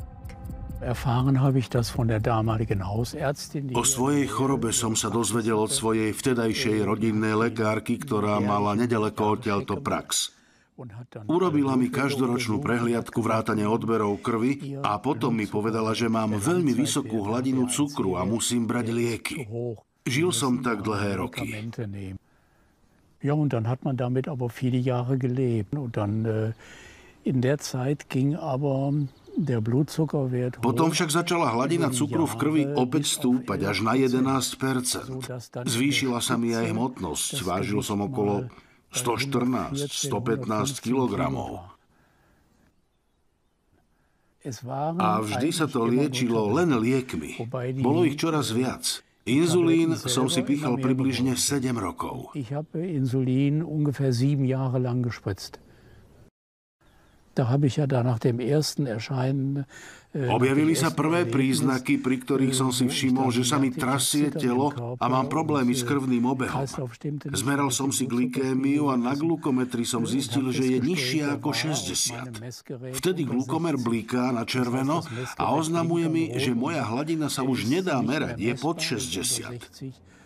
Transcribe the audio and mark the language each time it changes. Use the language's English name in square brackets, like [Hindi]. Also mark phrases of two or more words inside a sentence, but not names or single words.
[Slovak] O svojej chorobe som sa dozvedel od svojej vtedajšej rodinnej lekárky, ktorá mala nedaleko odtiaľto prax. Urobila mi každoročnú prehliadku vrátane odberov krvi a potom mi povedala, že mám veľmi vysokú hladinu cukru a musím brať lieky. Žil som tak dlhé roky. [German] Ja, und dann hat man damit aber viele Jahre gelebt. Und dann in der Zeit ging aber der Blutzuckerwert hoch. [Slovak] Potom však začala hladina cukru v krvi opäť stúpať až na 11%. Zvýšila sa mi aj hmotnosť. Vážil som okolo 114, 115 kilogramov. A vždy sa to liečilo len liekmi. Bolo ich čoraz viac. Inzulín som si pichal približne 7 rokov. [German] Ich habe Insulin ungefähr 7 Jahre lang gespritzt. Da habe ich ja da nach dem ersten Erscheinen [Slovak] Objavili sa prvé príznaky, pri ktorých som si všimol, že sa mi trasie telo a mám problémy s krvným obehom. Zmeral som si glykémiu a na glukometri som zistil, že je nižšia ako 60. Vtedy glukomer bliká na červeno a oznamuje mi, že moja hladina sa už nedá merať, je pod 60.